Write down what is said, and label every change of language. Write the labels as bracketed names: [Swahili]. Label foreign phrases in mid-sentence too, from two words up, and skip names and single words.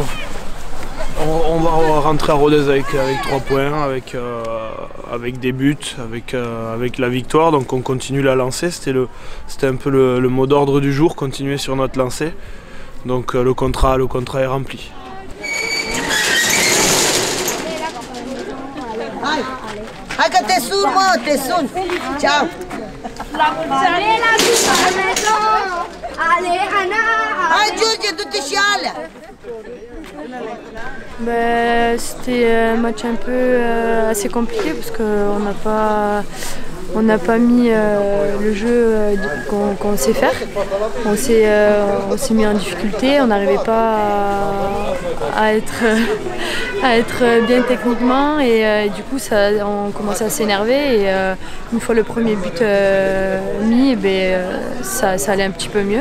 [French] On va rentrer à Rodez avec 3 points, avec des buts, avec la victoire. Donc on continue la lancée. C'était un peu le mot d'ordre du jour, continuer sur notre lancée. Donc le contrat est rempli. [Romanian] Hai te sun, mă, te sun. Ciao. Hai, Giorgio, du-te și alea. [French] C'était un match un peu assez compliqué parce qu'on n'a pas mis le jeu qu'on sait faire. On s'est mis en difficulté, on n'arrivait pas à être bien techniquement et du coup on commençait à s'énerver et une fois le premier but mis, ça allait un petit peu mieux.